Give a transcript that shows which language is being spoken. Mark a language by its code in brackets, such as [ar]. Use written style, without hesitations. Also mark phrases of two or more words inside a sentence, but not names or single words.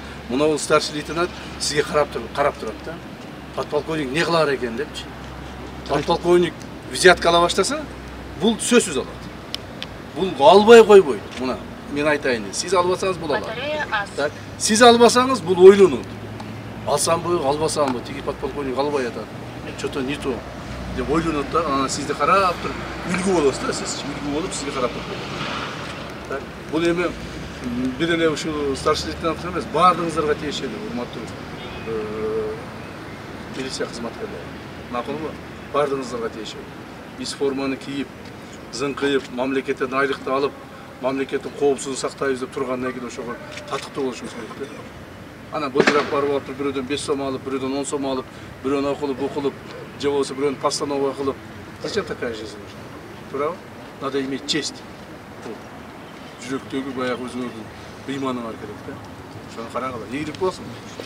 [ky] Мына бул [ru] старший лейтенант [ky] сизге карап турат да. Подполковник не кылар экен депчи. Подполковник взятка ала баштаса, бул сөзсүз алат. Бул албай койбойт. Мына мен айтайын. Сиз албасаңыз бул алат. Так, сиз албасаңыз бул ойлонот. Алсамбы, албасамбы, тиги подполковник албай атат. [ru] Что-то не то. [ky] Деп ойлонот да, ана сизди карап туруп, үлгү болосуз да, сиз үлгү болуп сизге карап турат. Так, бул эми бир эле ушул [ru] старший лейтенант [ky] эмес, баардыгыңыздарга тиешелүү, урматтуу милиция кызматкерлери. Макулбу? Баардыгыңыздарга тиешелүү. Биз форманы кийип, зыңкыйып, мамлекеттен айлыкты алып, мамлекеттин коопсуздугун сактайбыз деп тургандан кийин ошого татыктуу болушубуз керек. Ана былтырак барып алып, бирөөдөн 5 сом алып, бирөөдөн 10 сом алып, бирөөнү окулуп, укулуп, же болбосо бирөөнү постанова кылып. [ru] Зачем такая жизнь нужна? Туурабы? Надо иметь честь. [ky] Жүрөктөгү баягы өзүңөрдүн ыйманы бар керек да. Ошону карагыла. Ийгилик болсун.